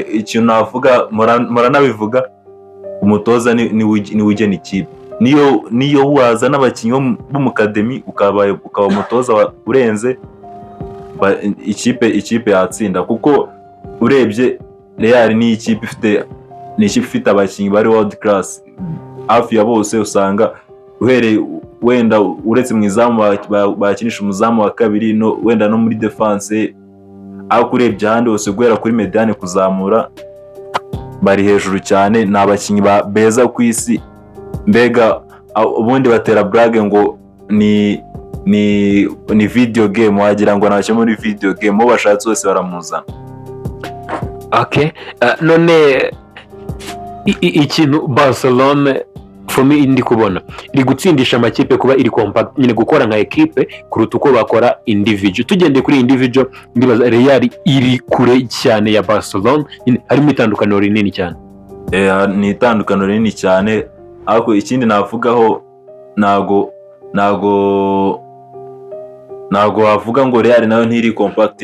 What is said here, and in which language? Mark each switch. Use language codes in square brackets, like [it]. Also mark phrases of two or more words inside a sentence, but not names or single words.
[rw] Ikintu navuga muranabivuga, umutoza ni ugena ikipe. Niyo waza n'abakinnyi bo mu kademi ukaba umutoza urenze, ikipe yatsinda, kuko urebye Real ni ikipe ifite abakinnyi bari [en] world class [rw] hafi ya bose. Usanga uhereye wenda uretse mu izamu bakinisha umuzamu wa kabiri, wenda no muri defense, aho urebye ahandi hose guhera kuri mediane kuzamura bari hejuru cyane. Ni abakinnyi beza ku isi, mbega ubundi batera blague ngo ni [en] video game, [rw] wagira ngo nacyo muri [en] video game, [rw] uwo bashatse wese baramuzana. Okay, none ikintu Barcelona [en] for me [rw] ndi kubona iri gutsindisha amakipe kuba iri compact, nyine gukora nka equipe kuruta uko bakora individual. Tugendeye kuri individual, ndibaza Real iri kure cyane ya Barcelona, harimo itandukaniro rinini cyane. Ni itandukaniro rinini cyane, ariko ikindi navugaho ntago wavuga ngo Real nayo ntiri compact.